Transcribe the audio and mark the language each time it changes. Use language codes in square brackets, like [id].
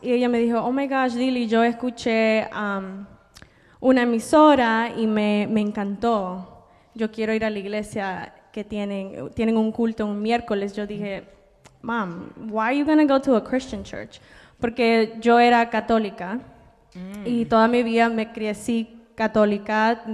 [es] Y ella me dijo: [en] oh my gosh, [es] Dili, yo escuché una emisora y me encantó. Yo quiero ir a la iglesia que tienen un culto un miércoles. Yo dije: [en] Mom, why are you going to go to a Christian church? [es] Porque yo era católica y toda mi vida me crecí católica.